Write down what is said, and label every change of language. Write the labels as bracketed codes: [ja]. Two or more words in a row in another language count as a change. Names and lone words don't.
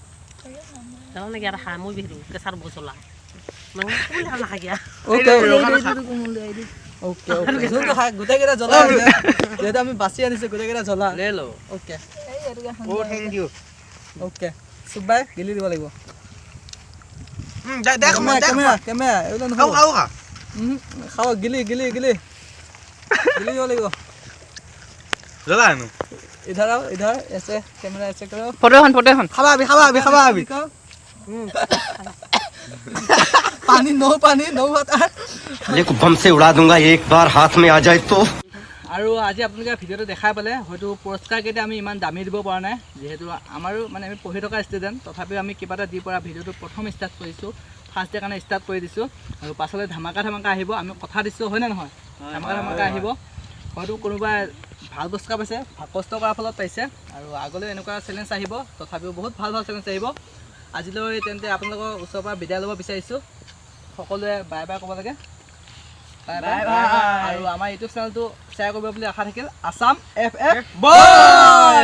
[as] গোটেইকেইটা জ্বলা আছে যিহেতু আমি বাছি আনিছো গোটেইকেইটা জ্বলা [en] okay okay [as] চুবাই গিলি দিব লাগিব কেমেৰা এইবিলাক খাব গিলি গিলি গিলি গিলি দিব লাগিব [hi] इधर आओ इधर ऐसे कैमरा ऐसे करो [as] ফটো এখন [hi] खावा अभी पानी [en] no water [hi] देखो बम से उड़ा दूंगा एक बार हाथ में आ जाए तो [as] আৰু আজি আপোনালোকে ভিডিঅ'টো দেখাই পালে হয়তো পুৰস্কাৰকেইটা আমি ইমান দামী দিব পৰা নাই যিহেতু আমাৰো মানে আমি পঢ়ি থকা ষ্টুডেণ্ট তথাপিও আমি কিবা এটা দি পৰা ভিডিঅ'টো প্ৰথম ষ্টাৰ্ট কৰিছোঁ [en] first day [as] কাৰণে ষ্টাৰ্ট কৰি দিছোঁ আৰু পাছলৈ ধামাকা আহিব আমি কথা দিছোঁ হয়নে নহয় ধামাকা আহিব হয়তো কোনোবাই ভাল পুৰস্কাৰ পাইছে কষ্ট কৰাৰ ফলত পাইছে আৰু আগলৈ এনেকুৱা চেলেঞ্জ আহিব তথাপিও বহুত ভাল চেলেঞ্জ আহিব আজিলৈ তেন্তে আপোনালোকৰ ওচৰৰ পৰা বিদায় ল'ব বিচাৰিছোঁ সকলোৱে [en] bye bye [as] ক'ব লাগে বাই আৰু আমাৰ ইউটিউব চেনেলটো শ্বেয়াৰ কৰিব বুলি আশা থাকিল আছাম FF বয়